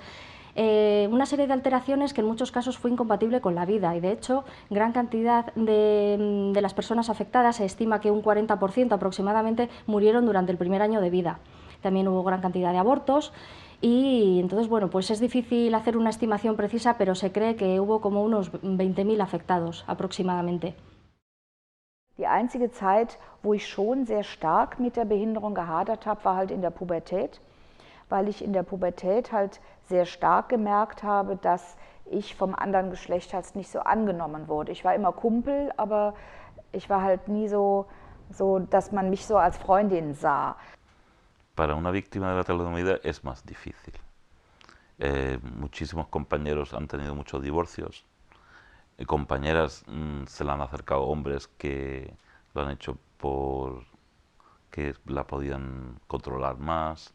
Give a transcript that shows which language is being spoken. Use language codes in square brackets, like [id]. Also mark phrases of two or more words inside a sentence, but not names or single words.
[es] Una serie de alteraciones que en muchos casos fue incompatible con la vida y de hecho gran cantidad de las personas afectadas, se estima que un 40% aproximadamente murieron durante el primer año de vida. También hubo gran cantidad de abortos y entonces bueno, pues es difícil hacer una estimación precisa, pero se cree que hubo como unos 20.000 afectados aproximadamente. [de] Die einzige Zeit, wo ich schon sehr stark mit der Behinderung gehadert habe, war halt in der Pubertät, weil ich in der Pubertät halt sehr stark gemerkt habe, dass ich vom anderen Geschlecht halt nicht so angenommen wurde. Ich war immer Kumpel, aber ich war halt nie so, dass man mich so als Freundin sah. [es] Para una víctima de la talidomida es más difícil. Muchísimos compañeros han tenido muchos divorcios. Compañeras se le han acercado hombres que lo han hecho porque la podían controlar más.